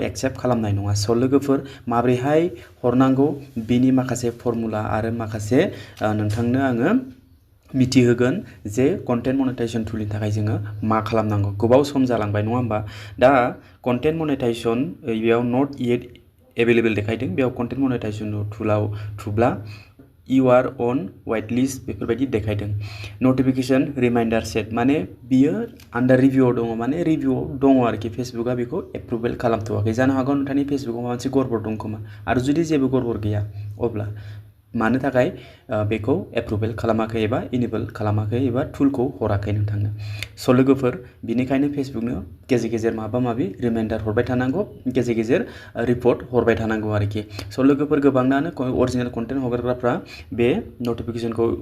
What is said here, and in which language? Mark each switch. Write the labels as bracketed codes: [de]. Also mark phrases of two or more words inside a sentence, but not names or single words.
[brx] एक्सेप्ट खालामनाय नङा स' लोगोफोर माबोरैहाय हरनांगौ बिनि माखासे फर्मुला आरो माखासे नोंथांनो आङो मिथिहोगोन जे [en] content monetization toolनि [brx] थाखाय जोङो मा खालामनांगौ गोबाव सम जालांबाय नङा होमबा दा [en] content monetization [brx] बेयाव [en] not yet available [brx] देखायदों बेयाव [en] content monetization toolआव [brx] थुब्ला [en] You are on whitelist [brx] बेफोरबायदि देखायदों [en] notification reminder [brx] सेट माने बियो आन्डार रिभिउआव दङ माने रिभिउआव दङ आरोखि फेसबुकआ बेखौ एप्रुभेल खालामथ'वाखै जानो हागौ नोंथांनि फेसबुकआव माबा मोनसे गड़बड़ दं खोमा आरो जुदि जेबो गड़बड़ गैया अब्ला मानो थाखाय बेखौ एप्रुभेल खालामाखै एबा इनेबल खालामाखै एबा टुलखौ हराखै नोंथांनो स' लोगोफोर बिनिखायनो फेसबुकनो गेजेर गेजेर माबा माबि रिमाइंडार हरबाय थानांगौ गेजेर गेजेर रिपर्ट हरबाय थानांगौ आरोखि स' लोगोफोर गोबांनानो [en] original content [brx] हगारग्राफ्रा बे नटिफिकेशनखौ